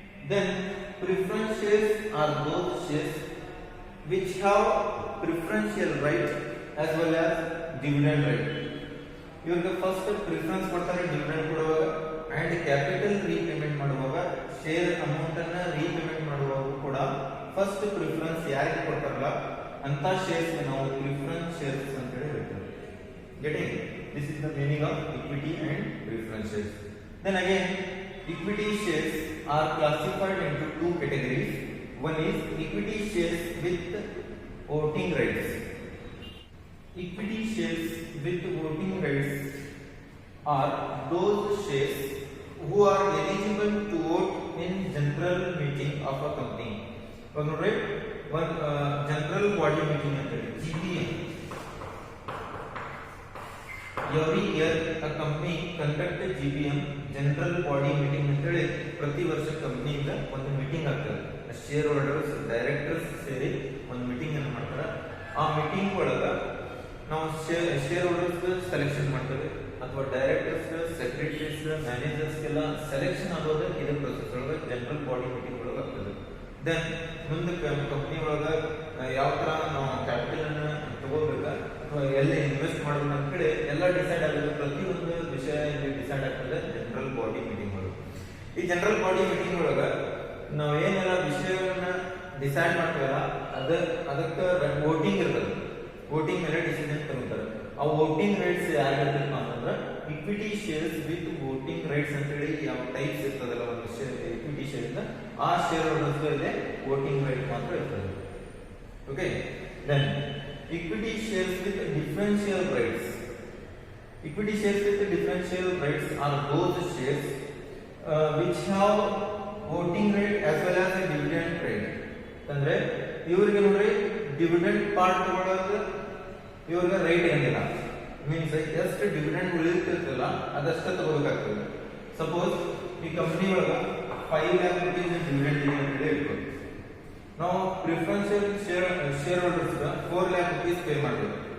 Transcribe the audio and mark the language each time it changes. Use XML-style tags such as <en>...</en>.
<en>Then preference shares are those shares which have preferential right as well as dividend right.</en> <kn>ಇವ್ರಿಗೆ first preference ಕೊಡ್ತಾರೆ dividend ಕೊಡುವಾಗ and capital repayment ಮಾಡುವಾಗ share amount ಅನ್ನ repayment ಮಾಡುವಾಗ ಕೂಡ first preference ಯಾರಿಗೆ ಕೊಡ್ತಾರಲ್ಲ ಅಂತ ಶೇರ್ಸ್ ನಾವು ಪ್ರಿಫರೆನ್ಸ್ ಶೇರ್ಸ್ ಅಂತ ಹೇಳಿ ಹೇಳ್ತೇವೆ.</kn> <en>Getting this is the meaning of equity and preference shares. Then again equity shares are classified into two categories. One is equity shares with voting rights. Equity shares with voting rights are those shares who are eligible to vote in general meeting of a company. One general body meeting ante GBM. Every year a company conduct a GBM general body meeting</en> <kn>ಅಂತ ಹೇಳಿ ಪ್ರತಿ ವರ್ಷ ಕಂಪನಿಯಿಂದ ಒಂದು meeting ಆಗ್ತದೆ. Share holders directors ಸೇರಿ ಒಂದು meeting ಅನ್ನು ಮಾಡ್ತಾರೆ. ಆ ಮೀಟಿಂಗ್ ಒಳಗ ನಾವು ಶೇರ್ ಹೋಲ್ಡರ್ಸ್ ಸೆಲೆಕ್ಷನ್ ಮಾಡ್ತೇವೆ ಅಥವಾ ಡೈರೆಕ್ಟರ್ಸ್ ಸೆಕ್ರೆಟರೀಸ್ ಮ್ಯಾನೇಜರ್ಸ್ ಎಲ್ಲ ಸೆಲೆಕ್ಷನ್ ಆಗೋದು ಇದು ಪ್ರೊಸೆಸ್ ಒಳಗೆ ಜನರಲ್ ಬಾಡಿ ಮೀಟಿಂಗ್ ಒಳಗೆ ಆಗ್ತದೆ. ದೆನ್ ಮುಂದೆ ಕಂಪನಿ ಒಳಗ ಯಾವ ತರ ನಾವು ಕ್ಯಾಪಿಟಲ್ ಅನ್ನ ತಗೋಬೇಕ ಅಥವಾ ಎಲ್ಲಿ ಇನ್ವೆಸ್ಟ್ ಮಾಡಬೇಕು ಅಂತ ಹೇಳಿ ಎಲ್ಲ ಡಿಸೈಡ್ ಆಗುತ್ತೆ. ಪ್ರತಿಯೊಂದು ವಿಷಯ ಇಲ್ಲಿ ಡಿಸೈಡ್ ಆಗ್ತದೆ ಜನರಲ್ ಬಾಡಿ ಮೀಟಿಂಗ್ ಒಳಗೆ. ಈ ಜನರಲ್ ಬಾಡಿ ಮೀಟಿಂಗ್ ಒಳಗ ನಾವು ಏನೆಲ್ಲ ವಿಷಯವನ್ನ ಡಿಸೈಡ್ ಮಾಡ್ತೀವಲ್ಲ ಅದಕ್ಕೆ ವೋಟಿಂಗ್ ಇರ್ತದೆ. ವೋಟಿಂಗ್ ಮೇಲೆ ಡಿಸಿಷನ್ ತಗೋತಾರೆ. ಆ ವೋಟಿಂಗ್ ರೈಟ್ಸ್ ಯಾರಿಗಿರ್ತಪ್ಪ ಅಂತಂದ್ರೆ equity shares with voting rights ಅಂತ ಹೇಳಿ ಯಾವ ಟೈಪ್ಸ್ ಇರ್ತದಲ್ಲ ಒಂದು ಇಕ್ವಿಟಿ ಶೇರ್ ಇಂದ ಆ ಶೇರ್ ಹೋಲ್ಡರ್ಸ್ ವೋಟಿಂಗ್ ರೈಟ್ ಮಾತ್ರ ಇರ್ತದೆ. Okay.</kn> <en>Then equity shares with differential rights. Equity shares with differential rights are those shares which have voting right as well as a dividend right.</en> <kn>ಅಂದ್ರೆ ಇವರಿಗೆ ನೋಡಿ dividend part ತಗೊಳ್ಳೋದು ಇವ್ರಿಗೆ right ಇರಂಗಿಲ್ಲ. Means ಎಷ್ಟು dividend ಉಳಿದಿರ್ತಲ್ಲ ಅದಷ್ಟೇ ತಗೋಬೇಕಾಗ್ತದೆ. ಸಪೋಸ್ ಈ company ಒಳಗೆ 5 lakh rupees ಡಿವಿಡೆಂಡ್ ಇದೆ ಅಂತ ಹೇಳಿ ಇಟ್ಕೊಳ್ಳಿ. ನಾವು preferential share holders 4 lakh rupees pay ಮಾಡಬೇಕು.</kn>